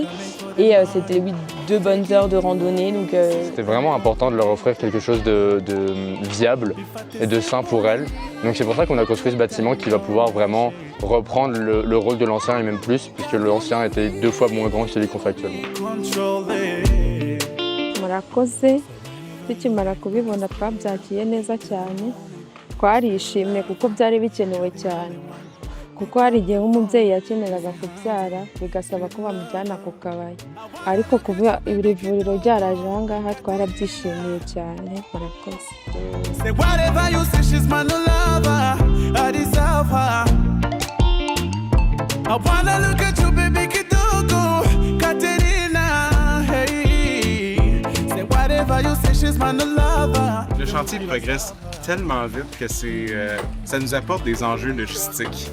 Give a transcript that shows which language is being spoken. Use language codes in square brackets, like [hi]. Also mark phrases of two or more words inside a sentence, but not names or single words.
[fr] Et c'était 2 bonnes heures de randonnée. C'était vraiment important de leur offrir quelque chose de viable et de sain pour elles. Donc c'est pour ça qu'on a construit ce bâtiment qui va pouvoir vraiment reprendre le rôle de l'ancien et même plus, puisque l'ancien était 2 fois moins grand que celui qu'on fait actuellement. [rw] Murakoze tukimara kubibona twabyakiye neza cyane twarishimye kuko byari bikenewe cyane kuko hari igihe nk'umubyeyi yakeneraga kubyara bigasaba ko bamujyana ku kabaya ariko kuba iri vuriro ryaraje aha ngaha twarabyishimiye cyane. Murakoze. [fr] Le chantier progresse tellement vite que ça nous apporte des enjeux logistiques.